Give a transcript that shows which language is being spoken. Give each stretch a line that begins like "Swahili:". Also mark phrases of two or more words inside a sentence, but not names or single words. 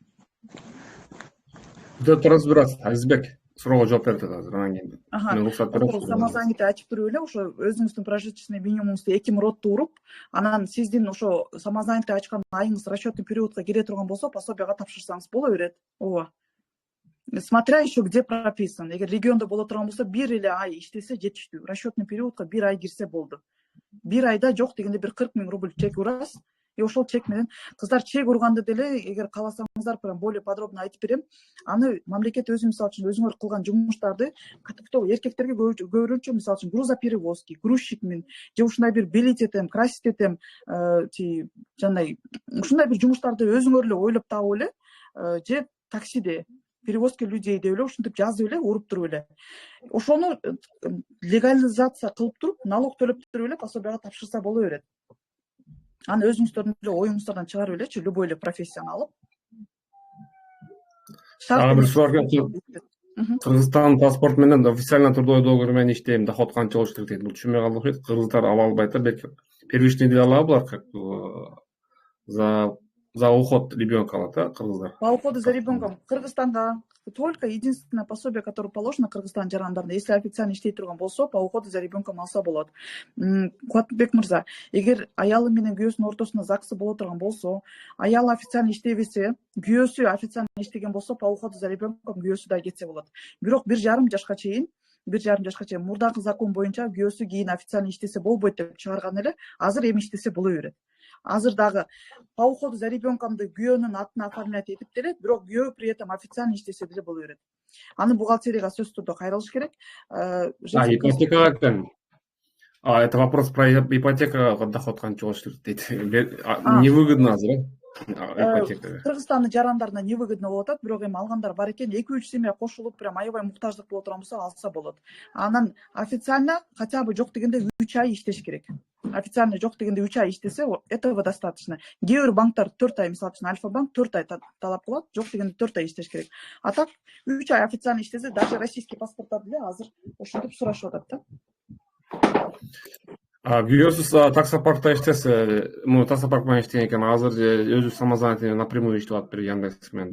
Russian: Разбираться, Азизбек.
Kyrgyz: Суроого жооп берди азыр, анан кийин. Мен уруксат берем. Самозанятый ачып туруп эле ошо өзүңүздүн прожиточный минимумуңузду 2 муротто уруп, анан сиздин ошо самозанятый ачкан айыңыз расчетный периодко кире турган болсо, пособияга тапшырсаңыз боло берет. Ооба.
Russian: Смотря еще где прописан.
Kyrgyz: Эгер региондо боло турган болсо, 1 эле ай иштесе жетиштүү. Расчетный периодко 1 ай кирсе болду. 1 айда жок дегенде бир 40 000 рубль чек урасыз. Ошол чек менен кыздар чек урганды деле эгер кааласаңыздар
Russian: прям более подробно
Kyrgyz: айтып берем. Аны мамлекет өзү мисалы үчүн өзүңөр кылган жумуштарды кто эркектерге көбүрөөчө мисалы үчүн грузоперевозки, грузчикмин, же ушундай бир белить этем, красить этем, жандай ушундай бир жумуштарды өзүңөр эле ойлоп таап эле, же таксиде
Russian: перевозка людей
Kyrgyz: деп эле ушинтип жазып эле уруп туруп эле. Ошону легализация кылып туруп, налог төлөп туруп эле пособияга тапшырса боло берет. Аны өзүңүздөрдүн эле оюңуздардан чыгарып элечи, любой эле профессияны алып. Дагы бир суроо экен. Кыргызстан паспорт менен официально трудовой договор менен иштейм, доход канча болуш керек дейт. Бул түшүнбөй калдык дейт. Кыргыздар ала албайт, белки первичный дей алабы булар,
Russian: как за уход ребенка
Kyrgyz: алат, кыргыздар.
Russian: По уходу за ребенком Кыргызстанга только единственное пособие, которое положено
Kyrgyz: Кыргызстан жарандарына,
Russian: если официально
Kyrgyz: иштей турган болсо,
Russian: по уходу за ребенком
Kyrgyz: алса болот. Кубатбек мырза, эгер аялы менен күйөөсүнүн ортосунда ЗАГСы боло турган болсо, аялы официально иштебесе, күйөөсү официально иштеген болсо,
Russian: по уходу за ребенком
Kyrgyz: күйөөсү да кетсе болот. Бирок 1,5 жашка чейин мурдагы закон боюнча күйөөсү кийин официально иштесе болбойт деп чыгарган эле. Азыр эми иштесе боло берет. Азыр дагы
Russian: по уходу за ребенкомду
Kyrgyz: күйөөнүн атына оформлять этип деле, бирок күйөө
Russian: при этом
Kyrgyz: официально иштесе деле боло берет. Аны бухгалтерияга сөзсүз түрдө кайрылыш керек. Ипотекага экен.
Russian: Это вопрос про
Kyrgyz: ипотекага доход канча болуш керек дейт. Невыгодно азыр, ипотекага. Кыргызстандын жарандарына невыгодно болуп атат, бирок эми алгандар бар экен. 2-3 семья кошулуп, прям аябай муктаждык боло турган болсо алса болот. Анан официально хотя бы жок дегенде 3 ай иштеш керек. Официально жок дегенде 3 ай иштесе,
Russian: этого достаточно.
Kyrgyz: Кээ бир банктар 4 ай, мисалы үчүн Альфа банк 4 ай талап кылат, жок дегенде 4 ай иштеш керек.
Russian: А так
Kyrgyz: 3 ай официально иштесе, даже российский паспорттар деле азыр ошентип сурашып атат да. Күйөөсүз таксопаркта иштесе, таксопарк менен иштеген экен, азыр өзү самозанятый напрямую иштеп атат бир Яндекс менен.